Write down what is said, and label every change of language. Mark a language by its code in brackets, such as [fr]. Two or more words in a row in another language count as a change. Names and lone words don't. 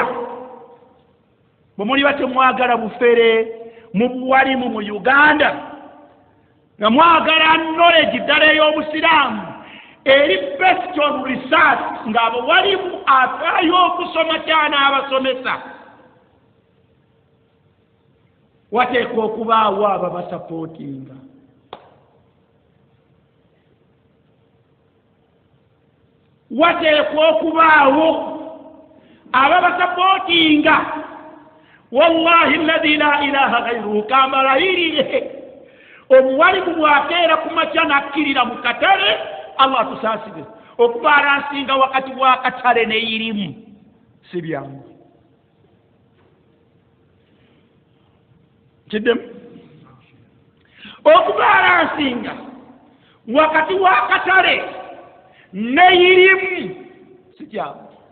[lg] Bwe muli batemwagala bufere mu buwalimu mu Uganda nga mwagala knowledge ddala ey'obusiraamu eri [en] based on research [lg] ng'abawalimu afaayo okusoma kyana abasomesa, wateekwa okubaawo ababasapootinga. Wateekwa okubaawo ababasapootinga. [ar] والله الذي لا إله غيره [lg] kambalayirire omuwalimu bw'akeera ku makya n'akkirira mu katale, Allah tusaasire okubalansinga wakati bw'akatale n'eyirimu si byangu. Kiddemu okubalansinga wakati w'akatale n'eyirimu si kyangu.